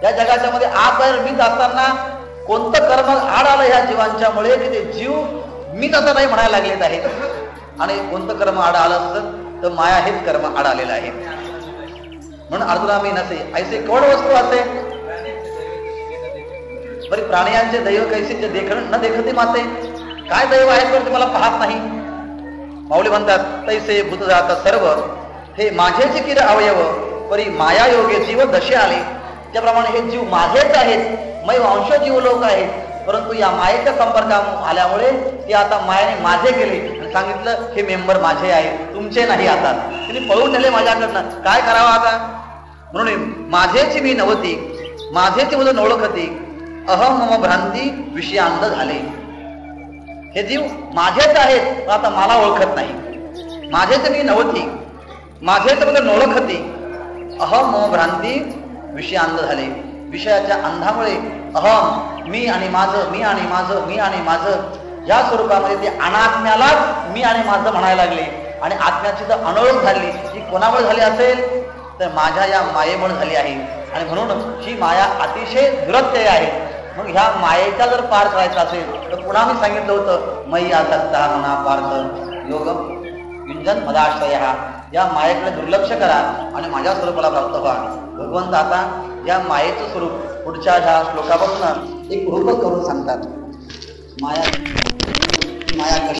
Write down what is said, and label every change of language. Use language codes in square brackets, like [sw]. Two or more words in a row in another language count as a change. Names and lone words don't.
[mr] या जगाच्या मध्ये आत बाहेर मीच असताना कोणतं कर्म आड आलं ह्या जीवांच्या मुळे की ते जीव मीच असं नाही म्हणायला लागलेत आहेत. आणि कोणतं कर्म आड आलं असतं तर माया हेच कर्म आड आलेलं आहे. म्हणून अर्जुना मी नसे ऐसे कोण वस्तू असे बरी प्राणियांचे दैव कैसे देखण न देखते माते. काय दैव आहे तर ते मला पाहत नाही. माऊली म्हणतात तैसे भूत जात सर्व हे माझेच किर अवयव परी माया योगे जीव दशे आले. त्याप्रमाणे हे जीव माझेच आहेत, [sa] मै वंश जीव लोक [mr] आहेत, परंतु या मायेच्या संपर्कात आल्यामुळे ते आता मायाने माझे केले आणि सांगितलं हे मेंबर माझे आहेत, तुमचे नाही. आता तिने पळून नेले माझ्याकडनं, काय करावं आता. म्हणून माझेच मी नवती, माझेच मुलं ओळखती, अहम मम भ्रांती विषयांध झाले. हे जीव माझेच आहेत पण आता मला ओळखत नाही. माझेच मी नवती, माझेच मुलं ओळखती, अहम मम भ्रांती विषयांध झाले. विषयाच्या अंधामुळे अहम मी आणि माझं, मी आणि माझं, मी आणि माझं या स्वरूपामध्ये ते अनात्म्यालाच मी आणि माझं म्हणायला लागले. आणि आत्म्याची जर अनोळख झाली ती कोणामुळे झाली असेल तर माझ्या या मायेमुळे झाली आहे. आणि म्हणून ही माया अतिशय दुरत्यय आहे. मग ह्या मायेचा जर पार करायचा असेल तर पुन्हा मी सांगितलं होतं [sa] मयी आसक्ता मना पार्थ योग युंजन मदाश्रय. [mr] या मायेकडे दुर्लक्ष करा आणि माझ्या स्वरूपाला प्राप्त व्हा. भगवंत आता या मायेचं स्वरूप पुढच्या ह्या श्लोकापासून एक रूप करून सांगतात. माया